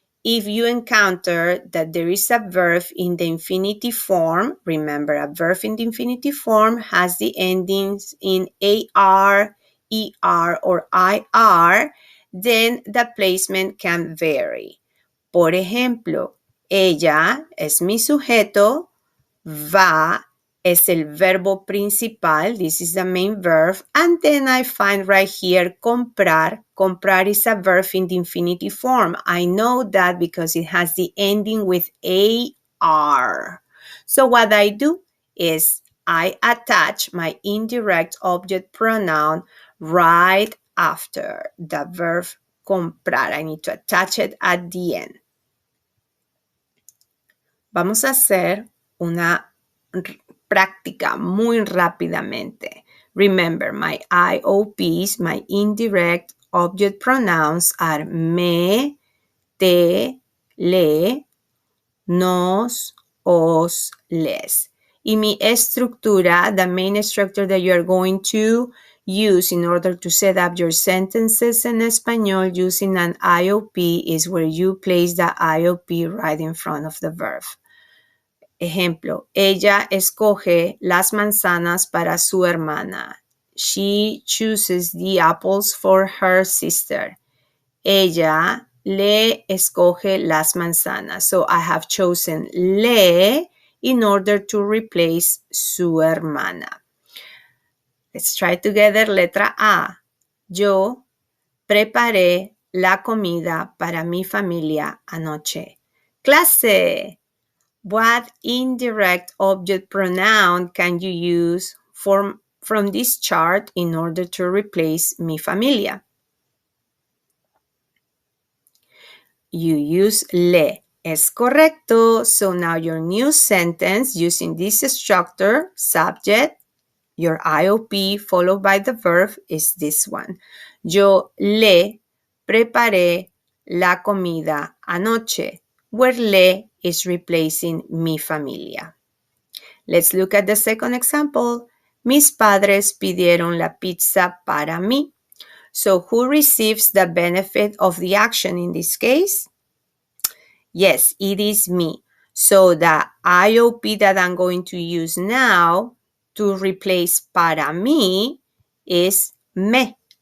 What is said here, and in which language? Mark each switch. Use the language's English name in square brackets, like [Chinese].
[English] if you encounter that there is a verb in the infinitive form, remember a verb in the infinitive form has the endings in AR, ER, or IR, then the placement can vary. [Spanish] Por ejemplo, ella es mi sujeto, va es el verbo principal. [English] This is the main verb. And then I find right here comprar. Comprar is a verb in the infinitive form. I know that because it has the ending with AR. So what I do is I attach my indirect object pronoun right after the verb comprar. I need to attach it at the end. [Spanish] Vamos a hacer una práctica muy rápidamente. [English] Remember, my IOPs, my indirect object pronouns are me, te, le, nos, os, les. [Spanish] Y mi estructura, [English] the main structure that you are going to use in order to set up your sentences in español using an IOP is where you place the IOP right in front of the verb. [Spanish] Ejemplo, ella escoge las manzanas para su hermana. [English] She chooses the apples for her sister. [Spanish] Ella le escoge las manzanas. [English] So I have chosen le in order to replace su hermana. Let's try together. [Spanish] Letra A. Yo preparé la comida para mi familia anoche. Clase. [English] What indirect object pronoun can you use from this chart in order to replace mi familia? You use le. [Spanish] Es correcto. [English] So now your new sentence using this structure, subject, your IOP followed by the verb is this one. [Spanish] Yo le preparé la comida anoche, [English] where le is replacing [Spanish] mi familia. [English] Let's look at the second example. [Spanish] Mis padres pidieron la pizza para mí. [English] So who receives the benefit of the action in this case? Yes, it is me. So the IOP that I'm going to use now to replace para mí is me.